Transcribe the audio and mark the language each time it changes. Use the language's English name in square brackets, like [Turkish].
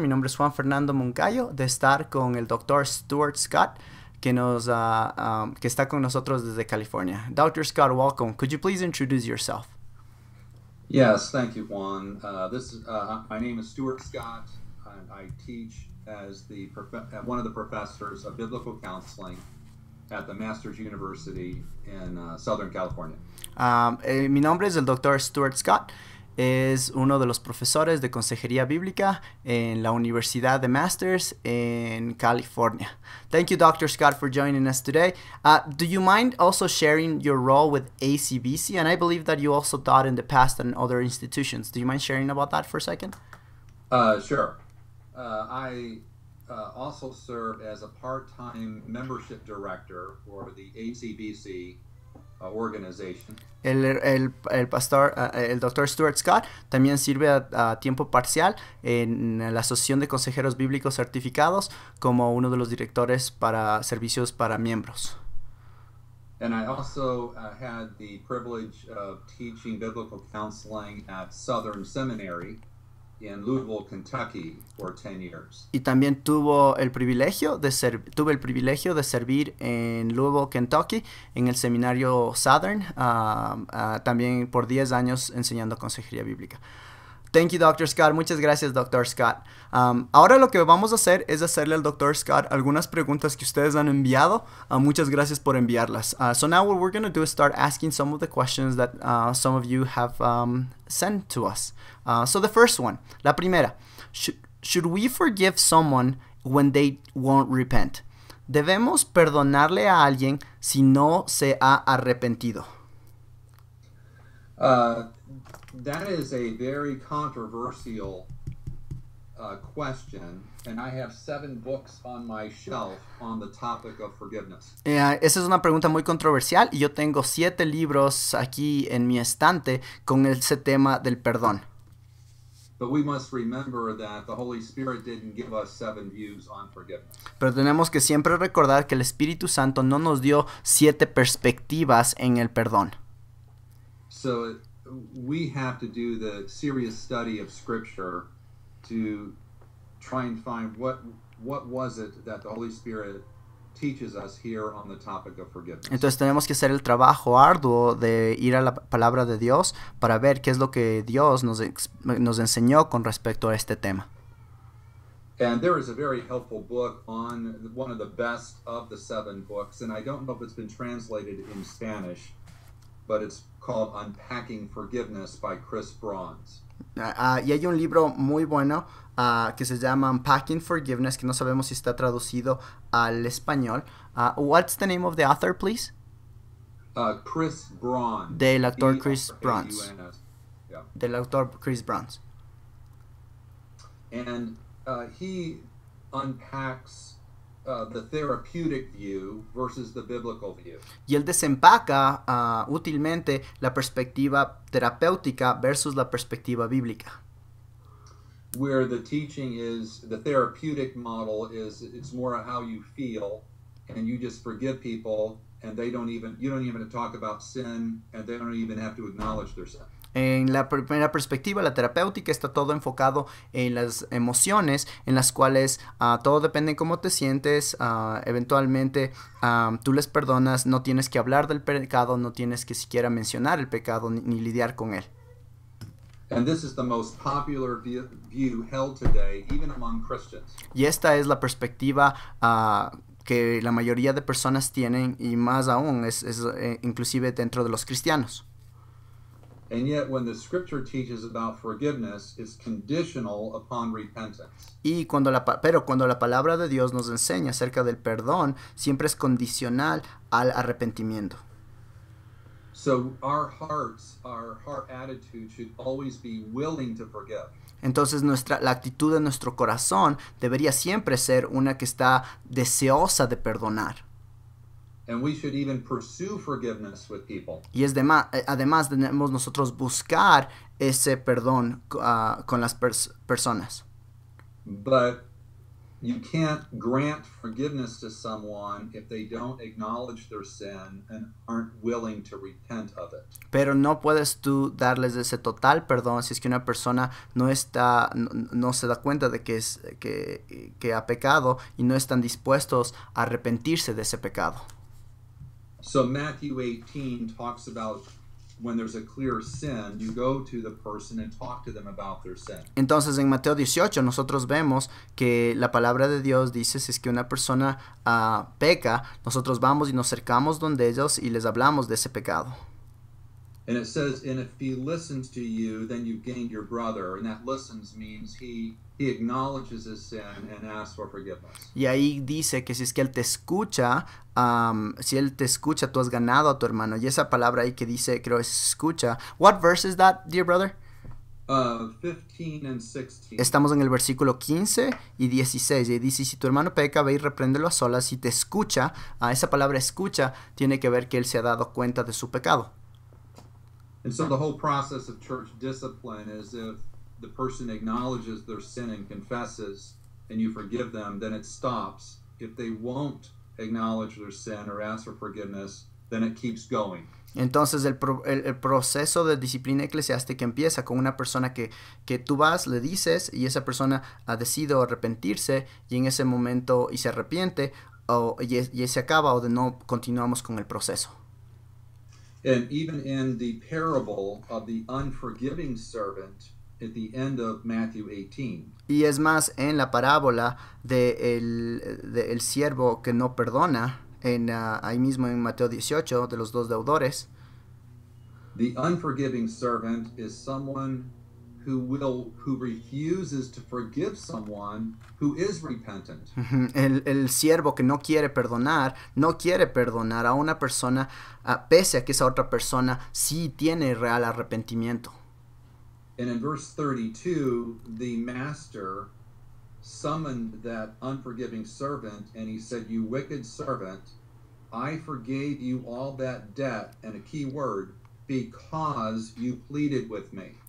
[Spanish] Mi nombre es Juan Fernando Moncayo de estar con el Dr. Stuart Scott que está con nosotros desde California. [English] Dr. Scott, welcome. Could you please introduce yourself? Yes, thank you, Juan. My name is Stuart Scott. I teach as one of the professors of biblical counseling at the Masters University in Southern California. [Spanish] Mi nombre es el Dr. Stuart Scott. Es uno de los profesores de consejería bíblica en la Universidad de Masters en California. [English] Thank you, Dr. Scott, for joining us today. Do you mind also sharing your role with ACBC? And I believe that you also taught in the past in other institutions. Do you mind sharing about that for a second? Sure. I also serve as a part-time membership director for the ACBC organization. [Spanish] El pastor, el Dr. Stuart Scott también sirve a tiempo parcial en la Asociación de Consejeros Bíblicos Certificados como uno de los directores para servicios para miembros. [English] And I also had the privilege of teaching biblical counseling at Southern Seminary in Louisville, Kentucky, for 10 years. [Spanish] Y también tuve el privilegio de servir en Louisville, Kentucky, en el seminario Southern, también por 10 años enseñando consejería bíblica. [English] Thank you, Dr. Scott. [Spanish] Muchas gracias, Dr. Scott. Ahora lo que vamos a hacer es hacerle al Dr. Scott algunas preguntas que ustedes han enviado. Muchas gracias por enviarlas. [English] So now what we're going to do is start asking some of the questions that some of you have sent to us. So the first one, [Spanish] la primera, [English] should we forgive someone when they won't repent? [Spanish] ¿Debemos perdonarle a alguien si no se ha arrepentido? [English] That is a very controversial question, and I have 7 books on my shelf on the topic of forgiveness. [Spanish] Esa es una pregunta muy controversial y yo tengo 7 libros aquí en mi estante con ese tema del perdón. [English] But we must remember that the Holy Spirit didn't give us 7 views on forgiveness. [Spanish] Pero tenemos que siempre recordar que el Espíritu Santo no nos dio 7 perspectivas en el perdón. [English] So we have to do the serious study of Scripture to try and find what was it that the Holy Spirit teaches us here on the topic of forgiveness. [Spanish] Entonces tenemos que hacer el trabajo arduo de ir a la palabra de Dios para ver qué es lo que Dios nos enseñó con respecto a este tema. [English] And there is a very helpful book on one of the best of the 7 books, and I don't know if it's been translated in Spanish, but it's called Unpacking Forgiveness by Chris Bruns. [Spanish] Y hay un libro muy bueno que se llama Unpacking Forgiveness, que no sabemos si está traducido al español. [English] What's the name of the author, please? Chris Bruns. [Spanish] Del actor Chris Bruns. [English] Yeah. [Spanish] Del autor Chris Bruns. [English] And he unpacks the therapeutic view versus the biblical view. [Spanish] Y él desempaca útilmente la perspectiva terapéutica versus la perspectiva bíblica. [English] Where the teaching is, the therapeutic model is, it's more how you feel, and you just forgive people, and you don't even talk about sin, and they don't even have to acknowledge their sin. [Spanish] En la primera perspectiva, la terapéutica, está todo enfocado en las emociones, en las cuales todo depende de cómo te sientes. Eventualmente tú les perdonas, no tienes que hablar del pecado, no tienes que siquiera mencionar el pecado ni lidiar con él. [English] And this is the most popular view held today, even among Christians. [Spanish] Y esta es la perspectiva que la mayoría de personas tienen, y más aún es inclusive dentro de los cristianos. [English] And yet, when the Scripture teaches about forgiveness, it's conditional upon repentance. [Spanish] Pero cuando la palabra de Dios nos enseña acerca del perdón, siempre es condicional al arrepentimiento. [English] So our heart attitude should always be willing to forgive. [Spanish] Entonces la actitud de nuestro corazón debería siempre ser una que está deseosa de perdonar. [English] And we should even pursue forgiveness with people. [Spanish] Y además debemos nosotros buscar ese perdón con las personas. [English] But you can't grant forgiveness to someone if they don't acknowledge their sin and aren't willing to repent of it. [Spanish] Pero no puedes tú darles ese total perdón si es que una persona no se da cuenta de que ha pecado y no están dispuestos a arrepentirse de ese pecado. [English] So Matthew 18 talks about when there's a clear sin, you go to the person and talk to them about their sin. [Spanish] Entonces en Mateo 18 nosotros vemos que la palabra de Dios dice si es que una persona peca, nosotros vamos y nos acercamos donde ellos y les hablamos de ese pecado. [English] And it says, and if he listens to you, then you've gained your brother. And that listens means he acknowledges his sin and asks for forgiveness. [Spanish] Y ahí dice que si es que él te escucha, tú has ganado a tu hermano. Y esa palabra ahí que dice, creo es escucha. [English] What verse is that, dear brother? 15 and 16. [Spanish] Estamos en el versículo 15 y 16. Y dice, si tu hermano peca, ve y repréndelo a solas. Si te escucha, esa palabra escucha tiene que ver que él se ha dado cuenta de su pecado. [English] And so the whole process of church discipline is if the person acknowledges their sin and confesses and you forgive them, then it stops. If they won't acknowledge their sin or ask for forgiveness, then it keeps going. [Spanish] Entonces el proceso de disciplina eclesiástica empieza con una persona que tú vas, le dices y esa persona ha decidido arrepentirse y en ese momento y se arrepiente y se acaba o de no continuamos con el proceso. [English] And even in the parable of the unforgiving servant at the end of Matthew 18. [Spanish] Y es más, en la parábola de el siervo que no perdona, ahí mismo en Mateo 18, de los dos deudores. [English] The unforgiving servant is someone who refuses to forgive someone who is repentant. [Spanish] El siervo que no quiere perdonar a una persona pese a que esa otra persona sí tiene real arrepentimiento. [English] And in verse 32, the master summoned that unforgiving servant and he said, "You wicked servant, I forgave you all that debt," and a key word, "because you pleaded with me."